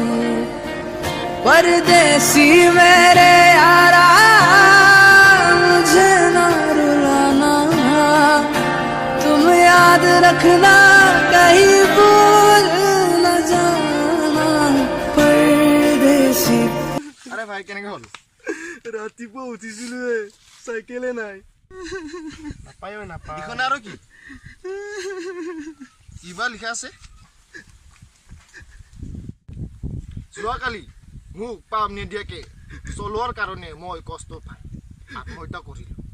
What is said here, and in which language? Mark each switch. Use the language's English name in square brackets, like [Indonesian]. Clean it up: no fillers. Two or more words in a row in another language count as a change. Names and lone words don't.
[Hindi] परदेसी मेरे यारा मुझे ना रुलाना तुम याद रखना कहीं भूल न जाना परदेसी [Assamese] আরে ভাই কেনেকে হল ৰাতিপুৱা উঠিছিলো চাইকেলে নাই নাপায়ো নাপায় এখন আৰু কি কিবা লিখা আছে যোৱাকালি মোক পাম নিদিয়াকে চলোৱাৰ কাৰণে মই কষ্ট পাই আত্মহত্যা কৰিলো